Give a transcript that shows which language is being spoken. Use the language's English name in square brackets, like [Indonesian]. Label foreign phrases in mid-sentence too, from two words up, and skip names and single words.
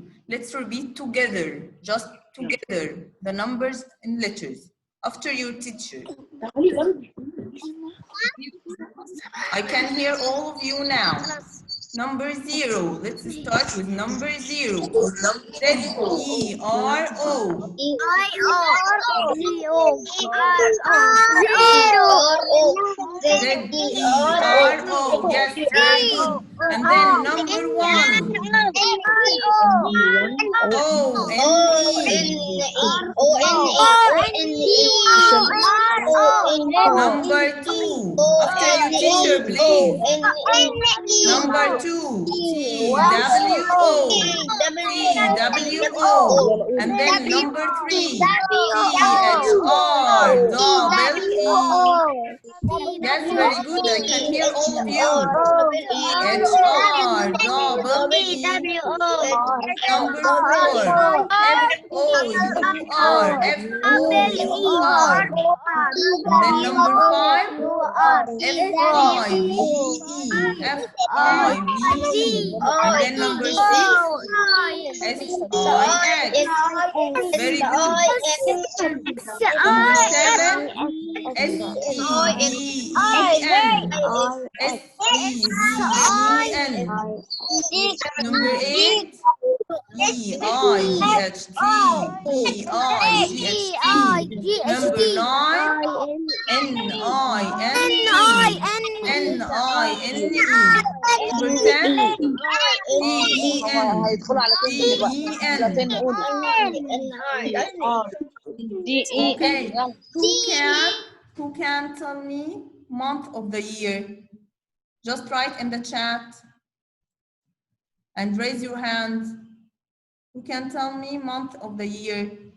[English] Let's repeat together, just together, the numbers and letters after your teacher. I can hear all of you now. Number 0. Let's start with number 0. Z-E-R-O. Z-E-R-O. Yes, very good. And then number 1. O-N-E. Number 2. After you, teacher, please. Number 2. T-W-O. T-W-O. And then number 3. T-H-R. Double E. Yes, very good. I can hear all of you. T-H-R. Double E. Number 4. F-O-U-R. F-O-U-R. And then number 5. F-I-V-E. F-I-V-E. And then number 6. S-I-X. Very good. Number 7. S-E-V-E-N. S-E-V-E-N. Number 8. E-I-G-H-T. E-I-G-H-T. Number 9. N-I-N-E. N-I-N-E. Number 10. T-E-N. T-E-N. Okay. Who can tell me month of the year? Just write in the chat and raise your hand. Who can tell me month of the year?